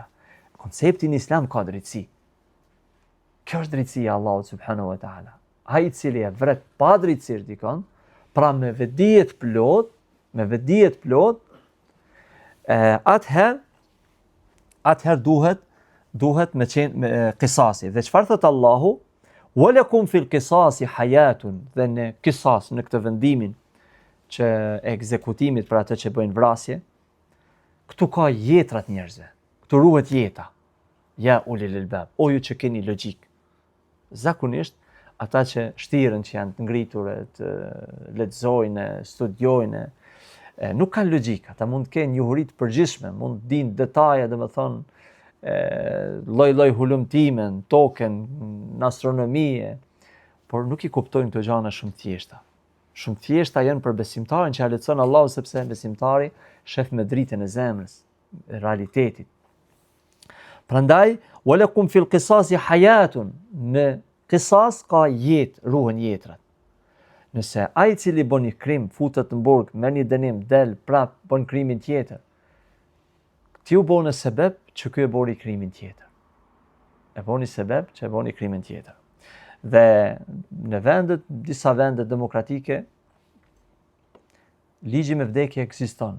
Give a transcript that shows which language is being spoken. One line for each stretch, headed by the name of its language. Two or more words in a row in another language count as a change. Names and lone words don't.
Albanian: Koncepti në islam ka drejtësi. Kjo është drejtësia e Allahut
Arabic: سبحانه وتعالى.
Albanian: Ai i cili e vret pa drejtësi dikon, pra me vetdije të plot, atëherë duhet me qenë qisasi. Dhe çfarë thot Allahu?
Arabic: ولكم في القصاص حياة,
Albanian: dhe në qisas, në këtë vendimin që e ekzekutimit për atë që bëjnë vrasje, këtu ka jetrat njerëzve. Këtu ruhet jeta.
Arabic: يا أولي الألباب,
Albanian: o ju që keni logjik. Zakonisht ata që shtiren, që janë të ngritur, të lexojnë, studiojnë, nuk kanë logjik. Ata mund të kenë njohuri të përgjithshme, mund të dinë detaje, domethënë lloj-lloj hulumtimen, tokën, në astronomi, por nuk i kuptojnë këto gjëra shumë thjeshta. Shumë thjeshta janë për besimtarin që ja lehtëson Allahu, sepse besimtari shef me dritën e zemrës, e realitetit. Prandaj,
Arabic: ولكم في القصاص حياة,
Albanian: në qisas ka jetë, ruhen jetrat. Nëse ai i cili bën një krim, futet në burg, merr një dënim, del prap, bën krimin tjetër, ti u bën sebeb që ky e bëri krimin tjetër. E bëni sebeb që e bëni krimin tjetër. Dhe në disa vende demokratike, ligji me vdekje ekziston.